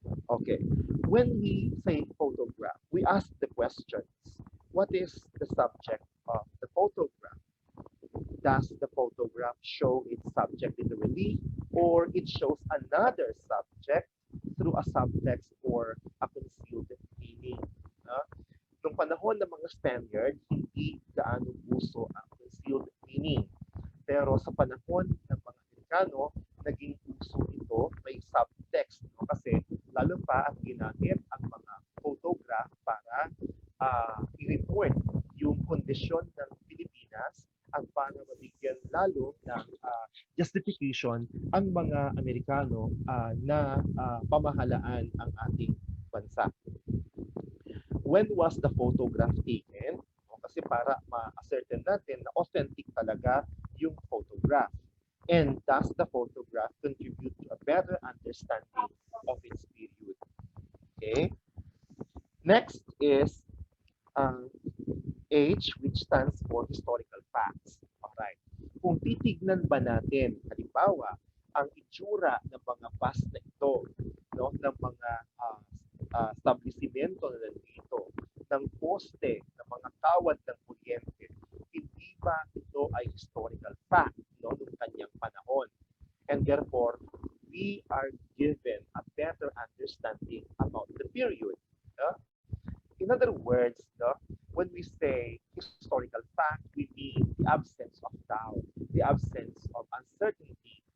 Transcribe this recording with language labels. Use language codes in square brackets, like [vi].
[en] Okay, when we say photograph, we ask the questions. What is the subject of the photograph? Does the photograph show its subject in the relief, or it shows another subject through a subtext or a concealed meaning? [tl] Nung panahon ng mga Spaniard, hindi gaano uso ang concealed meaning. Pero sa panahon ng mga Amerikano, naging uso ito, may subtext. No? Kasi lalo pa at ginamit ang mga photograph para i-report yung kondisyon ng Pilipinas at para mabigyan lalo ng justification ang mga Amerikano na pamahalaan ang ating bansa. [en] When was the photograph taken? [tl] Kasi para ma-ascertain natin na authentic talaga yung photograph. [en] And does the photograph contribute to a better understanding of its period? Okay. Next is H, which stands for historical facts. Alright. [tl] Kung titignan ba natin, halimbawa, ang itsura ng mga bus na ito, no, ng mga establishmento na nandito, ng poste, ng mga kawad ng kuryente, hindi ba ito ay historical fact, no, noong kanyang panahon? [en] And therefore, we are given a better understanding about the period. In other words, when we say historical fact, we mean the absence of doubt, the absence of uncertainty.